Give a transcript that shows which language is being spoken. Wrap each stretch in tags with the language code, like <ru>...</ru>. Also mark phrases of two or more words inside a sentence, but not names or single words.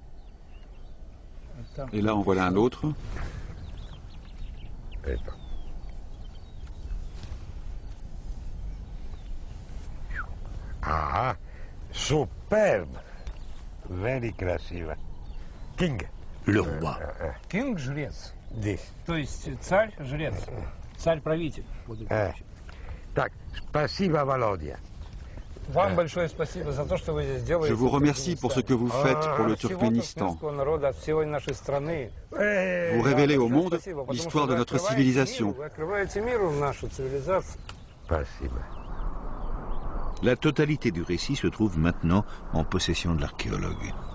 <fr>Et là, en voilà un autre. Ah, superbe.</fr> <ru>Very красиво. King.</ru> <fr>Le roi.</fr> <ru>King, жрец. Здесь. То есть царь, жрец. Царь-правитель. Так, спасибо, Володя. Вам большое спасибо за то, что вы здесь делаете.</ru> <fr>Je vous remercie pour ce que vous faites pour le Turkménistan. Vous révélez au monde l'histoire de notre civilisation. La totalité du récit se trouve maintenant en possession de l'archéologue.</fr>